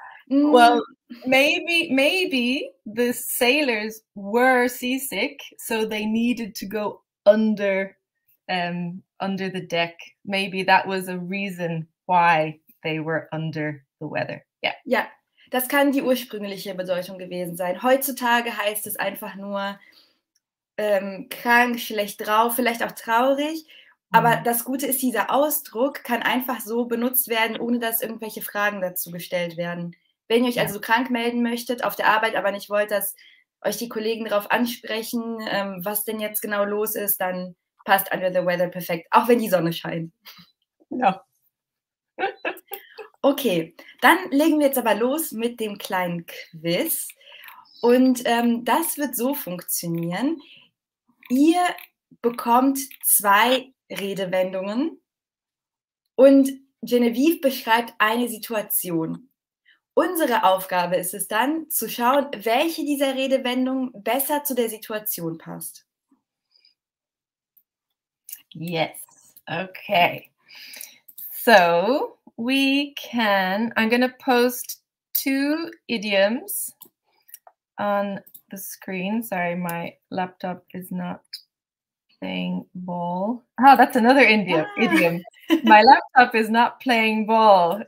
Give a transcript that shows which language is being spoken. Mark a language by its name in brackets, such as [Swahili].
[English] Well, maybe the sailors were seasick, so they needed to go under the deck. Maybe that was a reason why they were under the weather. Yeah. [German] Ja, das kann die ursprüngliche Bedeutung gewesen sein. Heutzutage heißt es einfach nur krank, schlecht drauf, vielleicht auch traurig. Aber das Gute ist, dieser Ausdruck kann einfach so benutzt werden, ohne dass irgendwelche Fragen dazu gestellt werden. Wenn ihr euch also krank melden möchtet auf der Arbeit, aber nicht wollt, dass euch die Kollegen darauf ansprechen, was denn jetzt genau los ist, dann passt [English] under the weather [German] perfekt, auch wenn die Sonne scheint. Ja. Okay, dann legen wir jetzt aber los mit dem kleinen Quiz. Und das wird so funktionieren. Ihr bekommt 2 Redewendungen und Genevieve beschreibt eine Situation. Unsere Aufgabe ist es dann, zu schauen, welche dieser Redewendungen besser zu der Situation passt. [English] Yes. Okay. So I'm going to post 2 idioms on the screen. Sorry, my laptop is not playing ball. Oh, that's another idiom. My laptop is not playing ball.